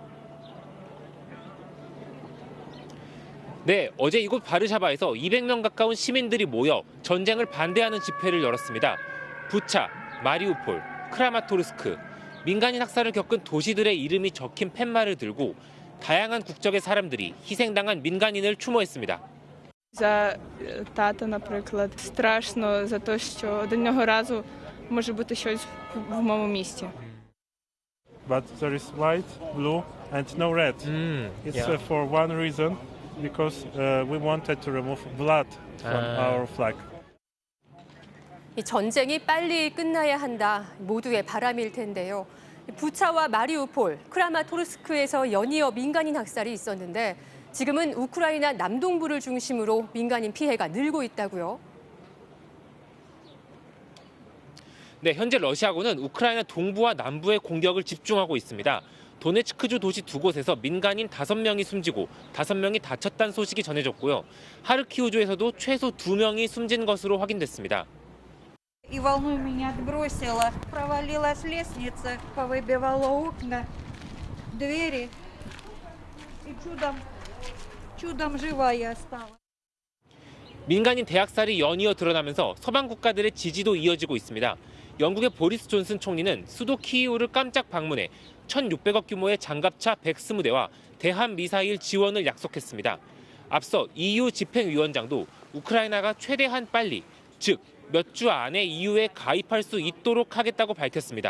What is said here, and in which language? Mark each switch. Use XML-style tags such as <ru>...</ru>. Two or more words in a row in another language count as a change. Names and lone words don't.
<ko>네, 어제 이곳 바르샤바에서 200명 가까운 시민들이 모여 전쟁을 반대하는 집회를 열었습니다. 부차, 마리우폴, 크라마토르스크, 민간인 학살을 겪은 도시들의 이름이 적힌 팻말을 들고 다양한 국적의 사람들이 희생당한 민간인을 추모했습니다.</ko> <uk>За тата, наприклад, страшно за те, що одного разу може бути щось в моєму місті.</uk> <en>But there is white, blue and no red. It's for one reason, because we wanted to remove blood from our flag.</en> <ko>이 전쟁이 빨리 끝나야 한다, 모두의 바람일 텐데요. 부차와 마리우폴, 크라마토르스크에서 연이어 민간인 학살이 있었는데 지금은 우크라이나 남동부를 중심으로 민간인 피해가 늘고 있다고요. 네, 현재 러시아군은 우크라이나 동부와 남부의 공격을 집중하고 있습니다. 도네츠크주 도시 두 곳에서 민간인 5명이 숨지고 5명이 다쳤다는 소식이 전해졌고요. 하르키우주에서도 최소 2명이 숨진 것으로 확인됐습니다.</ko> <ru>И волной меня отбросило. Провалилась лестница, повыбивала окна, двери. И чудом живая осталась.</ru> <ko>민간인 대학살이 연이어 드러나면서 서방 국가들의 지지도 이어지고 있습니다. 영국의 보리스 존슨 총리는 수도 키이우를 깜짝 방문해 1,600억 규모의 장갑차 120대와 대함 미사일 지원을 약속했습니다. 앞서 EU 집행위원장도 우크라이나가 최대한 빨리, 즉 몇 주 안에 EU에 가입할 수 있도록 하겠다고 밝혔습니다.</ko>